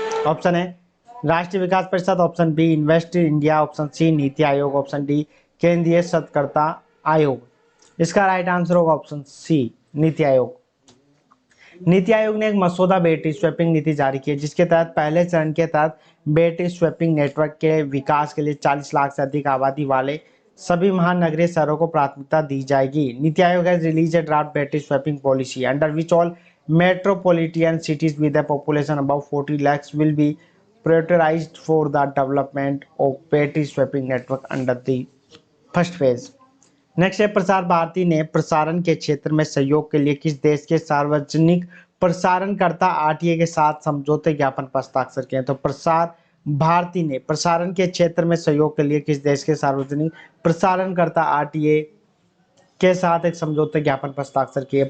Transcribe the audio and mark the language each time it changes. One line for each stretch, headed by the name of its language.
Hindi: Option है राष्ट्रीय विकास परिषद, option B invest India, option C NITI Aayog, option D केंद्रीय सतर्कता आयोग। इसका राइट आंसर होगा ऑप्शन सी नीति आयोग। नीति आयोग ने एक मसौदा बैटरी स्वैपिंग नीति जारी की है, जिसके तहत पहले चरण के तहत बैटरी स्वैपिंग नेटवर्क के विकास के लिए 40 लाख से अधिक आबादी वाले सभी महानगरीय शहरों को प्राथमिकता दी जाएगी।
English: NITI Aayog has released a draft battery swapping policy under which all metropolitan cities with a population above 40 lakhs will be prioritized for the development of battery swapping network under the first phase.
Hindi: Next है प्रसार भारती ने प्रसारण के क्षेत्र में सहयोग के लिए किस देश के सार्वजनिक प्रसारणकर्ता आरटीए के साथ समझौते ज्ञापन पर हस्ताक्षर किए। तो प्रसार भारती ने प्रसारण के क्षेत्र में सहयोग के लिए किस देश के सार्वजनिक प्रसारणकर्ता आरटीए के साथ एक समझौते ज्ञापन पर हस्ताक्षर किए।